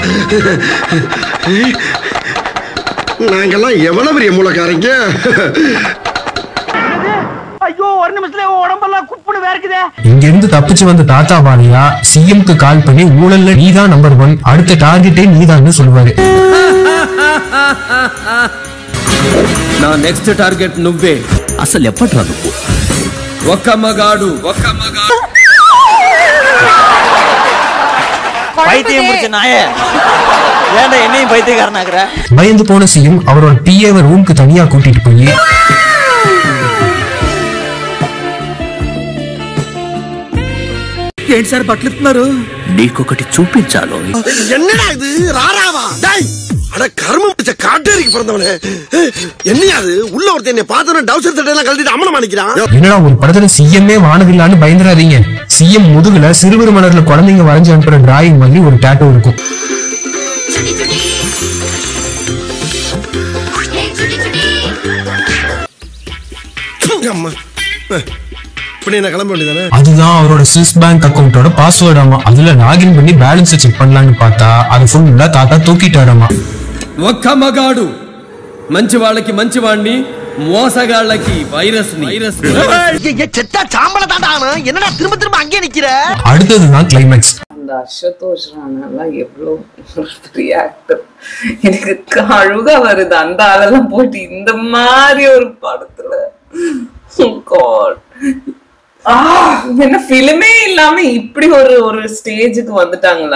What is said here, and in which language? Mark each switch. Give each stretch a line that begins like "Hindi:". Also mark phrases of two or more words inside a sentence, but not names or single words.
Tamil: நாங்கெல்லாம் எவ்வளவு பெரிய மூலக்காரங்க. ஐயோ, ஒரு நிமிஷத்துல உடம்பெல்லாம் குப்புடு வேர்க்குதே. இங்க இருந்து தப்பிச்சு வந்த தாத்தா பாலையா சிஎம்க்கு கால் பண்ணி ஊழல்ல நீதான் நம்பர் 1, அடுத்த டார்கெட்டே நீதான்னு சொல்லுவாரு.
Telugu: నా
English: next target
Telugu: నువ్వే. అసలు ఎప్పట్రా నువ్వు? ఒక్క మగాడు
Tamil: பைத்தியம் பிடிச்ச நாயே, ஏன்டா என்னையும் பைத்தியக்காரனாக்குற? பயந்து போன சிஎம் அவரோட பிஏவை ரூமுக்கு தனியா கூட்டிட்டு போய்
Telugu: ఏంటి సార్ బట్టలు ఇస్తున్నారు? నీకొకటి చూపించాలో.
Tamil: என்னடா இது ராராவா? டேய், அட கர்மம் பிடிச்ச காட்டேரிக்கு பிறந்தவனே, என்னையா அது? உள்ள ஒருத்தன் என்னை பார்த்தவன டவுசர் சட்டையெல்லாம் கழட்டிட்டு அம்மனமா நிக்கிறான். என்னடா ஒரு படத்துல சிஎம்ஏ வானவில்லான்னு பயந்துறாதீங்க. சிஎம் முதுகுல சிறுவர் மலர்ல குழந்தைங்க வரைஞ்சு அனுப்புற டிராயிங் மாதிரி ஒரு டேட்டோ இருக்கும். அதுதான் அவரோட
English: Swiss bank
Tamil: அக்கவுண்டோட பாஸ்வேர்டாமா. அதுல லாகின் பண்ணி
English: balance check
Tamil: பண்ணலாம்னு பார்த்தா அது ஃபுல்லா தாத்தா தூக்கிட்டாராமா.
Telugu: ఒక్క మగాడు మంచి వాళ్ళకి మంచి వాడిని, మోసగాళ్ళకి వైరస్ ని.
Tamil: செத்தா சாம்பல தாண்டானா, என்னடா திரும்ப திரும்ப அங்கே நிக்கிற? அடுத்ததுதான் கிளைமேக்ஸ். அந்த அஷதோஷ் ராணாலாம் எவ்வளோ பெரிய ஆக்டர். எனக்கு அழுகா வருது அந்த ஆளெல்லாம் போயிட்டு இந்த மாதிரி ஒரு படத்துல. என்ன பிலிமே இல்லாம இப்படி ஒரு ஸ்டேஜுக்கு வந்துட்டாங்களா?